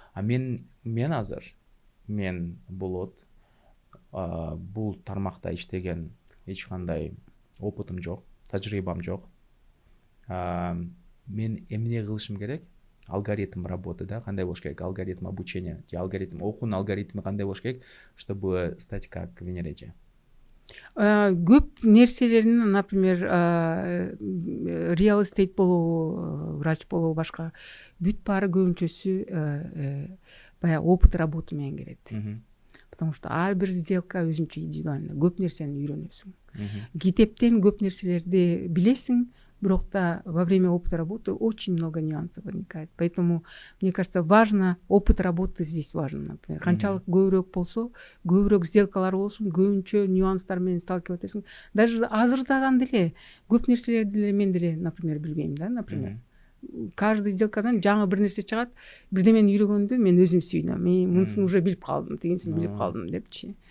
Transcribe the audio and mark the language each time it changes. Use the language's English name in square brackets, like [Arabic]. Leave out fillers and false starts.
[Kyrgyz] Мен азыр болот бул тармакта иштеген эч кандай опытым жок, тажрыйбам жок. Мен эмне кылышым керек? [Russian] алгоритм работы, [Kyrgyz] да, кандай болуш керек, алгоритм обучения же алгоритм окуунун алгоритми кандай болуш керек, [Russian] чтобы стать как Венереже? [Kyrgyz] Көп нерселерин, например, real estate болобу, врач болобу, башка бүт баары көбүнчөсү баягы [Russian] опыт работы [Kyrgyz] менен келет. [Russian] Потому что [Kyrgyz] ар бир сделка өзүнчө индивидуально, көп нерсени үйрөнөсүң. Китептен көп нерселерди билесиң, бирок да [Russian] во время опыта работы очень много нюансов возникает. Поэтому, мне кажется, важно, опыт работы здесь важен. [Kyrgyz] Например, канчалык көбүрөөк болсо, көбүрөөк сделкалар болсун, көбүнчө нюанстар менен сталкивать этесиң. Даже азырдан деле көп нерселерди деле мен деле, например, билбейм да, например. [Russian] Каждый [Kyrgyz] сделкадан жаңы бир нерсе чыгат, бирдемени үйрөнгөндө мен өзүм сүйүнөм. Мен мунусун уже билип калдым, тигинсин билип калдым депчи.